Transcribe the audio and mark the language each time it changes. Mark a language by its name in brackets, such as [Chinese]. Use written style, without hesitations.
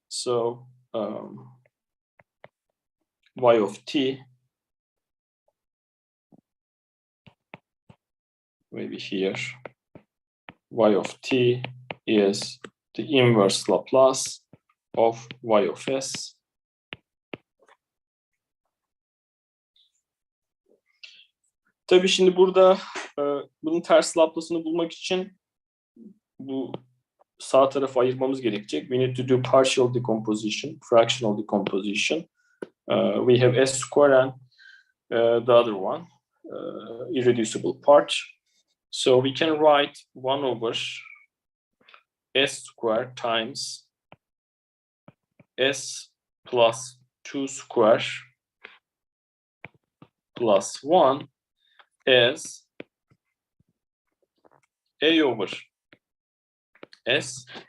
[English] So y of t, maybe here, y of t is the inverse Laplace of y of s. [Turkish] Tabii şimdi burada bunun ters Laplace'ını bulmak için bu sağ tarafı ayırmamız gerekecek. [English] We need to do partial decomposition, fractional decomposition. We have s square and the other one, irreducible part. So we can write 1 over s square times s plus 2 square plus 1 as a over s.